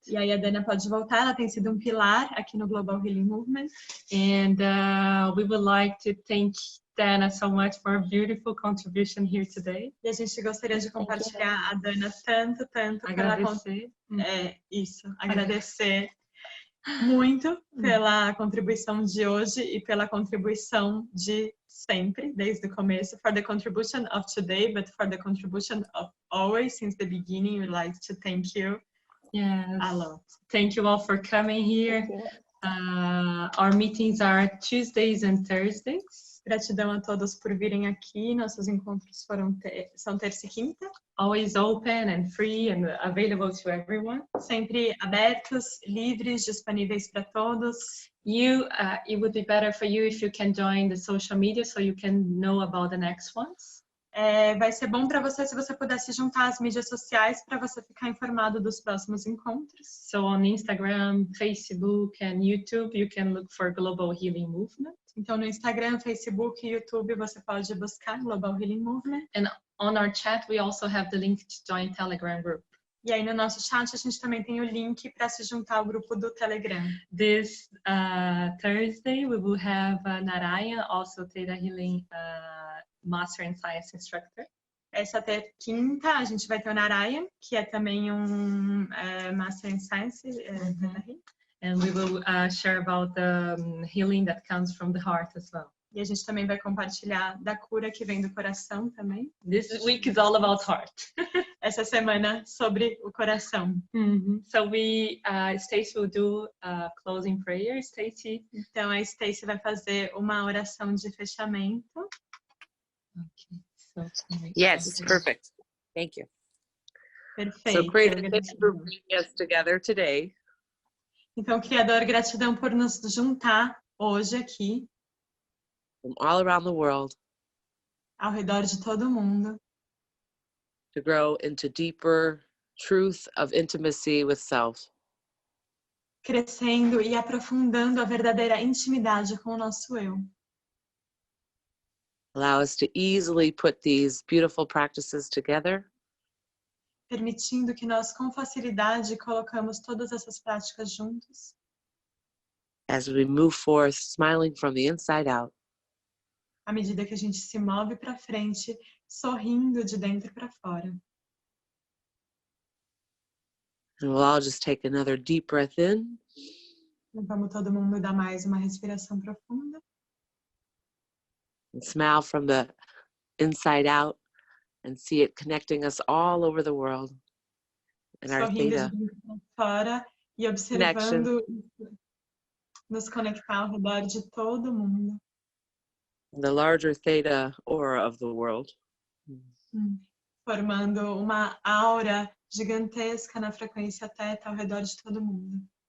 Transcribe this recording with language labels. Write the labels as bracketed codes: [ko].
[pt] E aí a Dana pode voltar, ela tem sido um pilar aqui no Global Healing Movement. [en] And we would like to thank Dana so much for a beautiful contribution here today. [pt] E a gente gostaria de compartilhar a Dana tanto agradecer. Agradecer muito pela contribuição de hoje e pela contribuição de sempre, desde o começo, [en] for the contribution of today, but for the contribution of always, since the beginning. We'd like to thank you a lot. Thank you all for coming here. Our meetings are Tuesdays and Thursdays. [pt] Gratidão a todos por virem aqui. Nossos encontros são terça e quinta. [en] Always open and free and available to everyone. [pt] Sempre abertos, livres, disponíveis para todos. [en] It would be better for you if you can join the social media so you can know about the next ones. [pt] Vai ser bom para você se você pudesse juntar as mídias sociais para você ficar informado dos próximos encontros. [en] So on Instagram, Facebook and YouTube, you can look for Global Healing Movement. [pt] Então no Instagram, Facebook e YouTube você pode buscar Global Healing Movement. [en] And on our chat, we also have the link to join Telegram group. [pt] E aí no nosso chat a gente também tem o link para se juntar ao grupo do Telegram. [en] This Thursday we will have Narayan, also ThetaHealing Master in Science Instructor. [pt] Essa quinta a gente vai ter o Narayan, que é também um Master in Science. [en] And we will share about the healing that comes from the heart as well. [pt] E a gente também vai compartilhar da cura que vem do coração também. [en] This week is all about heart. [pt] Essa semana sobre o coração. [en] So Stacey will do a closing prayer. Stacey. [pt] Então a Stacey vai fazer uma oração de fechamento. [en] Okay, so yes, perfect. Thank you. [pt] Perfeito. [en] So, Creator, thanks for bringing us together today. [pt] Então, Criador, gratidão por nos juntar hoje aqui, [en] From all around the world, [pt] ao redor de todo mundo, [en] to grow into deeper truth of intimacy with self. [pt] crescendo e aprofundando a verdadeira intimidade com o nosso eu. [en] Allow us to easily put these beautiful practices together. [pt] Permitindo que nós, com facilidade, colocamos todas essas práticas juntos. [en] As we move forth, smiling from the inside out. [pt] À medida que a gente se move para frente, sorrindo de dentro para fora. [en] And we'll all just take another deep breath in. [pt] Vamos todo mundo dar mais uma respiração profunda. [en] And smile from the inside out and see it connecting us all over the world. And our [pt] Sorrindo [en] theta [pt] de dentro para fora e observando nos conectar ao redor de todo mundo. [en] the larger theta aura of the world. [pt] Formando uma aura gigantesca na frequência teta ao redor de todo mundo.